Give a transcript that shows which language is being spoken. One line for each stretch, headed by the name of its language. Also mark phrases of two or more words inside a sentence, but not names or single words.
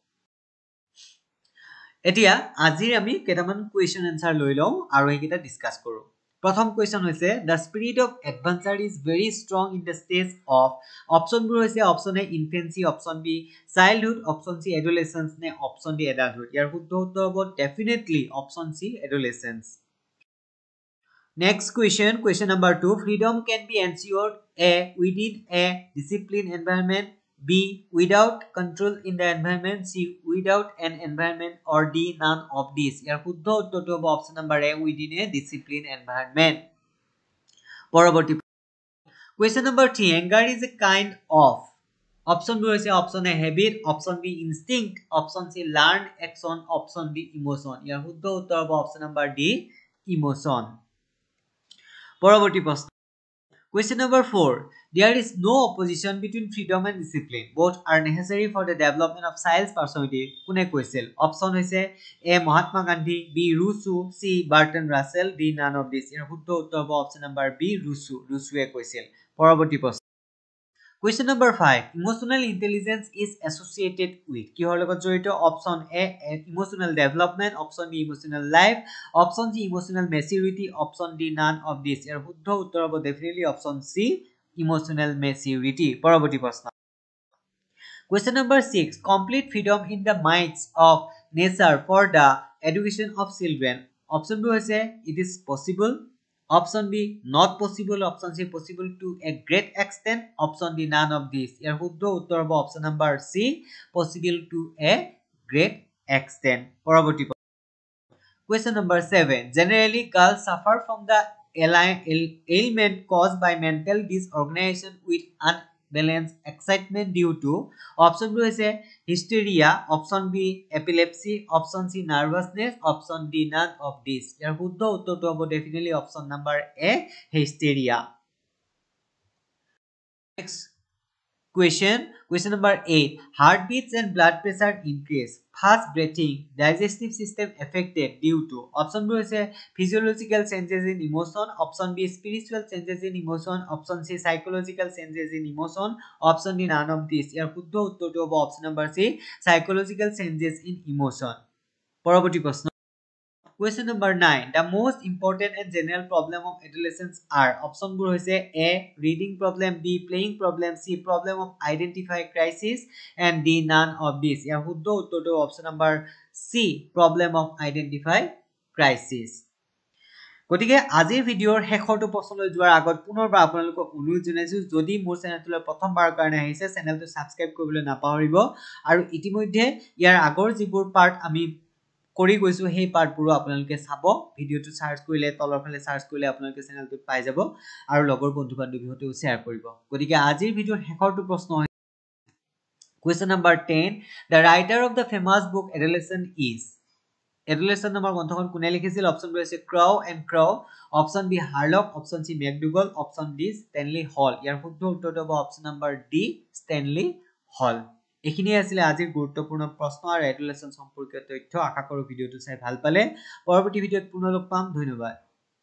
Assamese: এতিয়া আজিৰ আমি কেইটামান কুৱেশ্যন এনচাৰ লৈ লওঁ আৰু এইকেইটা ডিছকাছ কৰোঁ।
English: প্ৰথম কুৱেশ্যন হৈছে The spirit of adventure is very strong in the stage of. অপশ্যনবোৰ হৈছে option A infancy, option B childhood, option C adolescence নে option D adulthood.
Assamese: ইয়াৰ শুদ্ধ উত্তৰ হ'ব
English: definitely option C adolescence. Next question, question number 2. Freedom can be ensured A. within a disciplined environment, B. without control in the environment, C. without an environment, or D. none of these.
Assamese: ইয়াৰ শুদ্ধ উত্তৰটো হ'ব
English: option number A, within a disciplined environment. পৰৱৰ্তী question number 3. Anger is a kind of. অপশ্যনবোৰ হৈছে option A habit, option B instinct, option C learned action, option D emotion.
Assamese: ইয়াৰ শুদ্ধ উত্তৰ হ'ব
English: option number D emotion.
Assamese: পৰৱৰ্তী প্ৰশ্ন
English: question number 4. There is no opposition between freedom and discipline. Both are necessary for the development of child's personality.
Assamese: কোনে কৈছিল? অপশ্যন হৈছে এ মহাত্মা গান্ধী, বি ৰুছু, চি বাৰ্টন ৰাছেল, ডি
English: none of these.
Assamese: ইয়াৰ শুদ্ধ উত্তৰ হ'ব
English: option number B
Assamese: ৰুছুৱে কৈছিল। পৰৱৰ্তী প্ৰশ্ন
English: question number 5. Emotional intelligence is associated with.
Assamese: কিহৰ লগত জড়িত?
English: option A emotional development, option B emotional life, option C emotional maturity, option D none of these.
Assamese: ইয়াৰ শুদ্ধ উত্তৰ হ'ব
English: definitely option C emotional maturity.
Assamese: পৰৱৰ্তী প্ৰশ্ন
English: question number 6. Complete freedom in the minds of nature for the education of children.
Assamese: অপশ্যনবোৰ হৈছে
English: it is possible, option B not possible, option C possible to a great extent, option D none of these.
Assamese: ইয়াৰ শুদ্ধ উত্তৰ হ'ব
English: option number C possible to a great extent. পৰৱৰ্তী question number 7. Generally girls suffer from the ailment caused by mental disorganization with unbalanced excitement due to.
Assamese: অপশ্যনবোৰ হৈছে hysteria,
English: option B
Assamese: epilepsy,
English: option C
Assamese: nervousness,
English: option D none of these.
Assamese: ইয়াৰ শুদ্ধ উত্তৰটো হ'ব
English: definitely option number A hysteria. Next question number 8. Heartbeats and blood pressure increase, fast breathing, digestive system affected due to.
Assamese: অপশ্যনবোৰ হৈছে
English: physiological changes in emotion, option B spiritual changes in emotion, option C psychological changes in emotion, option D none of these.
Assamese: ইয়াৰ শুদ্ধ উত্তৰটো হ'ব
English: option number C psychological changes in emotion.
Assamese: পৰৱৰ্তী প্ৰশ্ন
English: question number 9. The most important and general problem of adolescents are.
Assamese: অপশ্যনবোৰ হৈছে
English: A. reading problem, B. playing problem, C. problem of identify crisis, and D. none of these.
Assamese: ইয়াৰ শুদ্ধ উত্তৰটো
English: option number C. problem of identify crisis.
Assamese: গতিকে আজিৰ ভিডিঅ'ৰ শেষৰটো প্ৰশ্নলৈ যোৱাৰ আগত পুনৰবাৰ আপোনালোকক অনুৰোধ জনাইছো যদি মোৰ চেনেলটোলৈ প্ৰথমবাৰৰ কাৰণে আহিছে চেনেলটো সাবস্ক্ৰাইব কৰিবলৈ নাপাহৰিব আৰু ইতিমধ্যে ইয়াৰ আগৰ যিবোৰ পাৰ্ট আমি কৰি গৈছো সেই পাৰ্টবোৰো আপোনালোকে চাব ভিডিঅ'টো সাৰ্চ কৰিলে তলৰ ফালে সাৰ্চ কৰিলে আপোনালোকে চেনেলটো পাই যাব আৰু লগৰ বন্ধু বান্ধৱীহঁতেও শ্বেয়াৰ কৰিব গতিকে আজিৰ ভিডিঅ'ৰ শেষৰটো প্ৰশ্ন
English: Question number 10. The writer of the famous book Adolescence is
Assamese: Adolescence নামৰ গ্ৰন্থখন কোনে লিখিছিল অপচন বি আছে ক্ৰাউ এণ্ড ক্ৰাউ অপচন বি হাৰ্লক অপচন সি মেকডুগল অপচন ডি ষ্টেনলি হল ইয়াৰ শুদ্ধ উত্তৰটো হ'ব অপচন নম্বৰ ডি ষ্টেনলি হল এইখিনিয়ে আছিলে আজিৰ গুৰুত্বপূৰ্ণ প্ৰশ্ন আৰু এডোলেসেন্স সম্পৰ্কীয় তথ্য আশা কৰো ভিডিঅ'টো চাই ভাল পালে পৰৱৰ্তী ভিডিঅ'ত পুনৰ লগ পাম ধন্যবাদ